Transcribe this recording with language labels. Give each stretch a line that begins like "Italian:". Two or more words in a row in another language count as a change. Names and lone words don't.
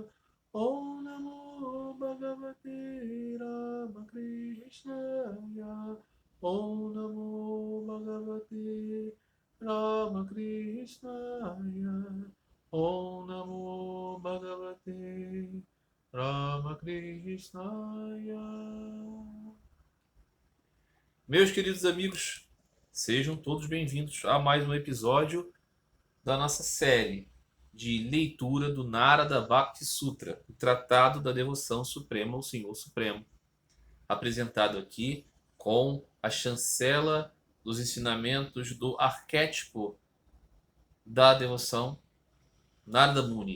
Sanskrit: ॐ नमो भगवते रामकृष्णाय. ॐ नमो भगवते रामकृष्णाय. ॐ नमो भगवते रामकृष्णाय.
Portuguese: Meus queridos amigos, sejam todos bem-vindos a mais um episódio da nossa série de leitura do Narada Bhakti Sutra, o Tratado da Devoção Suprema ao Senhor Supremo, apresentado aqui com a chancela dos ensinamentos do arquétipo da devoção, Narada Muni.